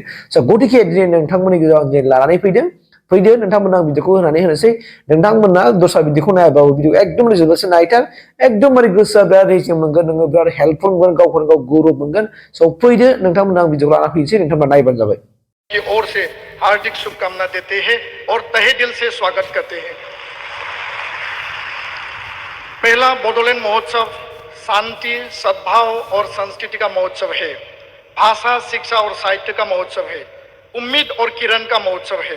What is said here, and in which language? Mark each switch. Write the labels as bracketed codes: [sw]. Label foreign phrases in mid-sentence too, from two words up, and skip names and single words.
[brx] स' गतिके दिनै नोंथांमोननि गेजेराव दिनै लानानै फैदो नोंथांमोना आं भिडिअखौ होनानै होनोसै नोंथांमोना दस्रा भिडिअखौ नायाबाबो भिडिअ एकदम जोबोरसो नायथार एकदमबारे गोसोआ बिराद रेजें मोनगोन नोङो बिराद हेल्पफुल मोनगोन गावखौनो गाव गौरब मोनगोन। स' फैदो नोंथांमोना आं भिडिअखौ लाना फैनोसै नोंथांमोना नायबानो जाबाय। [hi] की ओर से हार्दिक शुभकामना देते हैं और तहे दिल से स्वागत करते हैं। पहला बोडोलैंड महोत्सव शांति सद्भाव और संस्कृति का महोत्सव है। भाषा शिक्षा और साहित्य का महोत्सव है। उम्मीद और किरण का महोत्सव है।